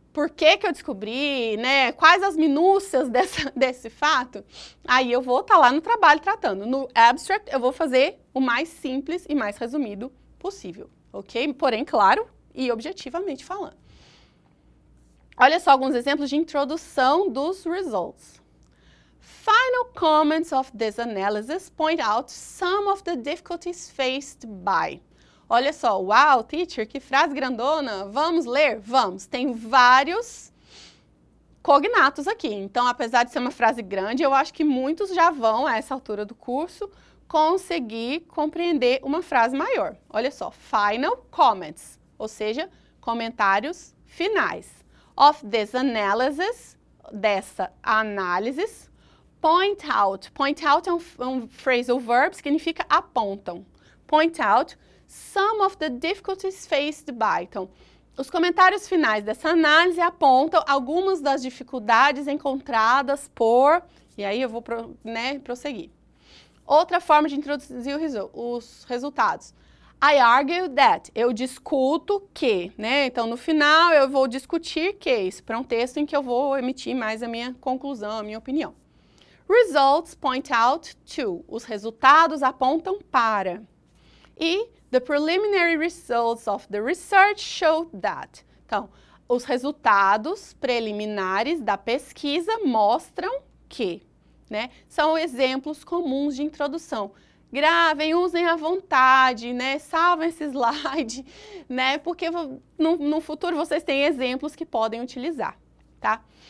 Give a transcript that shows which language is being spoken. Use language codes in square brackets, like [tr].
[pt] Por que eu descobri, né? Quais as minúcias desse fato? Aí eu vou estar lá no trabalho tratando. No abstract, eu vou fazer o mais simples e mais resumido possível, ok? Porém, claro e objetivamente falando. Olha só alguns exemplos de introdução dos results. [en] Final comments of this analysis point out some of the difficulties faced by. [pt] Olha só, uau, teacher, que frase grandona, vamos ler? Vamos, tem vários cognatos aqui, então apesar de ser uma frase grande, eu acho que muitos já vão, a essa altura do curso, conseguir compreender uma frase maior. Olha só, [en] final comments, [pt] ou seja, comentários finais. [en] Of this analysis, [pt] dessa análise, point out é um phrasal verb, significa apontam. [en] Point out some of the difficulties faced by. [pt] Então, os comentários finais dessa análise apontam algumas das dificuldades encontradas por... E aí eu vou prosseguir. Outra forma de introduzir os resultados. [en] I argue that. [pt] Eu discuto que, né? Então, no final, eu vou discutir que. Isso para um texto em que eu vou emitir mais a minha conclusão, a minha opinião. [en] Results point out to. [pt] Os resultados apontam para. [en] E the preliminary results of the research show that. [pt] Então, os resultados preliminares da pesquisa mostram que, né? São exemplos comuns de introdução. Gravem, usem à vontade, né? Salvem esse slide, né? Porque no futuro vocês têm exemplos que podem utilizar, tá?